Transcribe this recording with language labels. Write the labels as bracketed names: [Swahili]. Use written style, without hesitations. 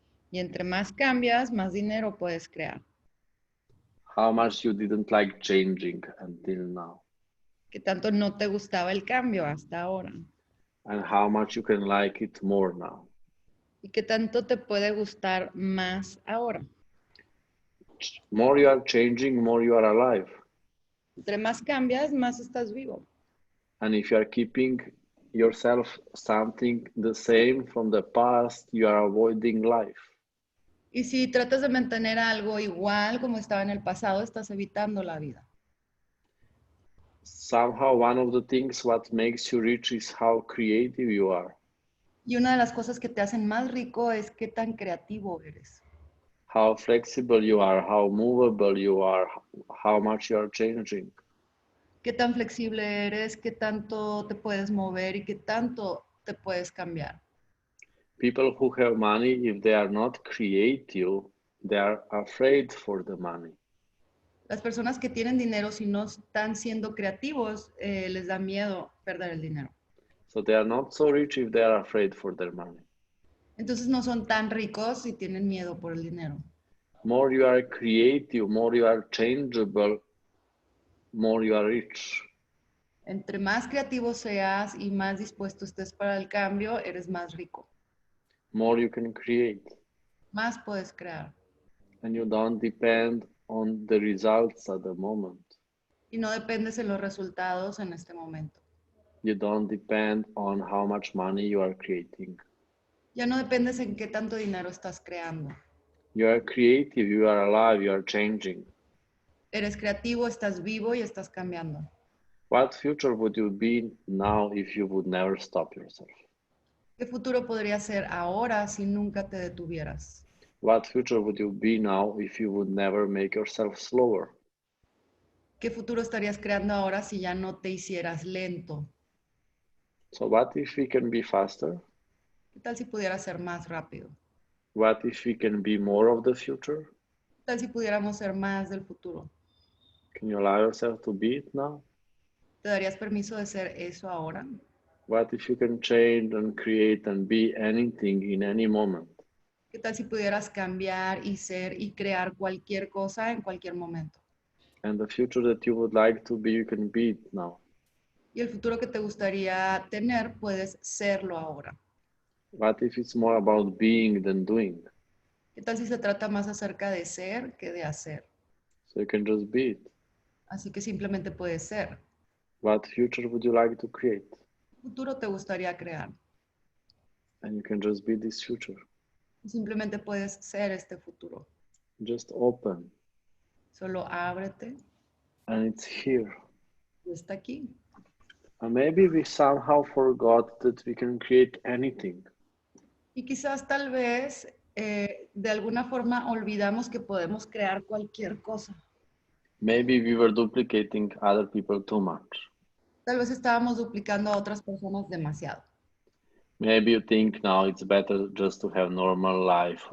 [Spanish] Y entre más cambias, más dinero puedes crear. [English] How much you didn't like changing until now. [Spanish] ¿Qué tanto no te gustaba el cambio hasta ahora? [English] And how much you can like it more now. [Spanish] ¿Y qué tanto te puede gustar más ahora? [English] More you are changing, more you are alive. [Spanish] Entre más cambias, más estás vivo. [English] And if you are keeping yourself something the same from the past, you are avoiding life. [Spanish] Y si tratas de mantener algo igual como estaba en el pasado, estás evitando la vida. [English] Somehow one of the things what makes you rich is how creative you are. [Spanish] Y una de las cosas que te hacen más rico es qué tan creativo eres. [English] How flexible you are, how movable you are, how much you are changing. [Spanish] Qué tan flexible eres, qué tanto te puedes mover y qué tanto te puedes cambiar. [English] People who have money, if they are not creative, they are afraid for the money. [Spanish] Las personas que tienen dinero, si no están siendo creativos, les da miedo perder el dinero. [English] So they are not so rich if they are afraid for their money. [Spanish] Entonces no son tan ricos si tienen miedo por el dinero. [English] More you are creative, more you are changeable, more you are rich. [Spanish] Entre más creativo seas y más dispuesto estés para el cambio, eres más rico. [English] More you can create. [Spanish] Más puedes crear. [English] And you don't depend on the results at the moment. [Spanish] Y no dependes de los resultados en este momento. [English] You don't depend on how much money you are creating. [Spanish] Ya no dependes en qué tanto dinero estás creando. [English] You are creative, you are alive, you are changing. [Spanish] Eres creativo, estás vivo y estás cambiando. [English] What future would you be now if you would never stop yourself? [Spanish] ¿Qué futuro podría ser ahora si nunca te detuvieras? [English] What future would you be now if you would never make yourself slower? [Spanish] ¿Qué futuro estarías creando ahora si ya no te hicieras lento? [English] So what if we can be faster? [Spanish] ¿Qué tal si pudieras ser más rápido? [English] What if we can be more of the future? [Spanish] ¿Qué tal si pudiéramos ser más del futuro? [English] Can you allow yourself to be it now? [Spanish] ¿Te darías permiso de ser eso ahora? [English] What if you can change and create and be anything in any moment? [Spanish] ¿Qué tal si pudieras cambiar y ser y crear cualquier cosa en cualquier momento? [English] And the future that you would like to be, you can be it now. [Spanish] Y el futuro que te gustaría tener, puedes serlo ahora. [English] What if it's more about being than doing? [Spanish] ¿Qué tal si se trata más acerca de ser que de hacer? [English] So you can just be it. [Spanish] Así que simplemente puedes ser. [English] What future would you like to create? [Spanish] ¿Qué futuro te gustaría crear? [English] And you can just be this future. [Spanish] Y simplemente puedes ser este futuro. [English] Just open. [Spanish] Solo ábrete [English] And it's here. [Spanish] y está aquí. [English] And maybe we somehow forgot that we can create anything. [Spanish] Y quizás tal vez de alguna forma olvidamos que podemos crear cualquier cosa. [English] Maybe we were duplicating other people too much. [Spanish] Tal vez estábamos duplicando a otras personas demasiado. [English] Maybe you think now it's better just to have normal life.